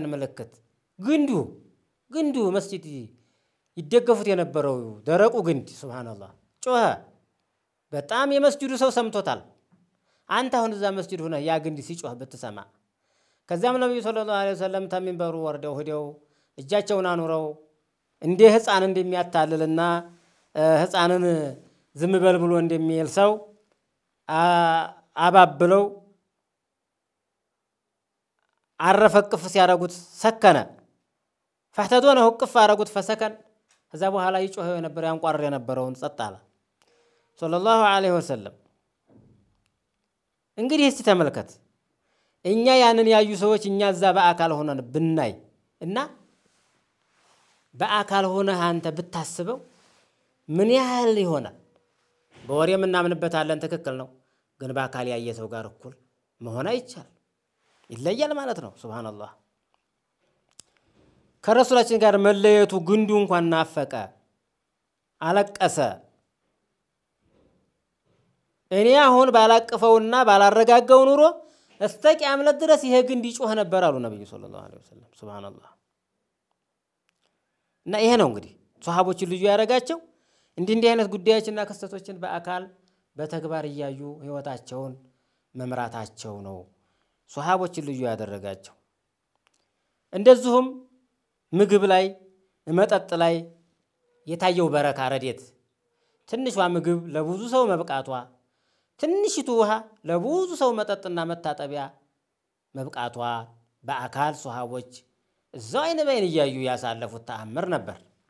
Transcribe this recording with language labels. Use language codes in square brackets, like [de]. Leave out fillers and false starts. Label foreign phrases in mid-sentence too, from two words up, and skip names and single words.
[am] ምልክት ግንዱ መስጂድ ይደገፉት የነበረው ደረቁ ግንድ ሱብሃንአላህ ጮኸ በጣም የመስጂዱ ሰው ሰምቶታል አንተ አሁን እዛ መስጂድ ሆነ ያ ግንድ ሲጮህ ብትሰማ ከዛም ነብዩ [ar] صلى الله عليه وسلم [am] ተሚንበሩ ወርደው ሄደው እጃቸውን አኑረው እንደ ህፃን እንደሚያታልልና ህፃንን ዝም በል ብሎ እንደሚል ሰው አባብለው አረፈቅፍ ሲያረጉት ሰከነ [ar] فاحتضنه قف [am] አረጉት فسكن ከዛ በኋላ ይጮህ የነበረ ያንቋር የነበረውን ጸጥ አለ [ar] صلى الله عليه وسلم [am] እንግዲህ እስቲ ተመልከት እኛ ያንን ያዩ ሰዎች እኛ እዛ በአካል ሆነን ብናይ እና በአካል ሆነ አንተ ብታስበው ምን ያህል ይሆናል በወሬ ምናምንበታለን ትክክል ነው ግን በአካል ያየ ሰው ጋር እኩል መሆን አይቻል ይለያል ማለት ነው ሱብሃንአላህ ከረሱላችን ጋር መለየቱ ግንዱ እንኳን ናፈቀ አለቀሰ እኔ አሁን ባላቀፈውና ባላረጋጋው ኑሮ [ar] استقيام لدرس [am] ይሄ ግንድ ይጮህ ነበር አሉ ነብዩ [ar] صلى الله عليه وسلم [am] ሱብሃንአላህ እና ይሄ ነው እንግዲህ ሱሐቦች ልዩ ያረጋቸው እንዲህ አይነት ጉዳዮችና ክስተቶችን በአካል በተግባር ያዩ ህይወታቸውን መምራታቸው ነው ሱሐቦች ልዩ ያደረጋቸው እንደዚሁም ምግብ ላይ መጠጥ ላይ የታየው በረካ ረድኤት ትንሿ ምግብ ለብዙ ሰው መብቃቷ ትንሽቱ ውሃ ለብዙ ሰው መጠጥና መታጠቢያ መብቃቷ በአካል ሱሐቦች እዛው አይነ በይን ያዩ ያሳለፉት ተአምር ነበር